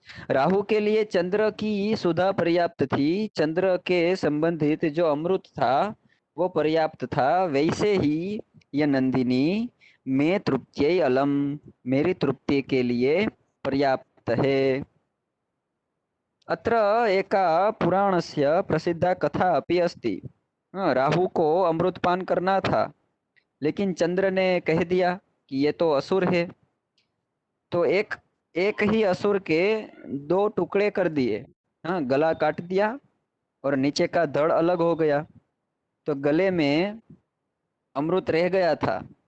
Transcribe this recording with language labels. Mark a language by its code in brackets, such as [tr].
[hi] राहु के लिए चंद्र की सुधा पर्याप्त थी, चंद्र के संबंधित जो अमृत था वो पर्याप्त था, वैसे ही यह नंदिनी मैं [sa] तृप्त्यै अलम, [hi] मेरी तृप्ति के लिए पर्याप्त है। [sa] अत्र एका पुराणस्य प्रसिद्धा कथा अपि अस्ति। [hi] राहु को अमृतपान करना था, लेकिन चंद्र ने कह दिया कि ये तो असुर है। तो एक एक ही असुर के दो टुकड़े कर दिए। हाँ, गला काट दिया और नीचे का धड़ अलग हो गया, तो गले में अमृत रह गया था।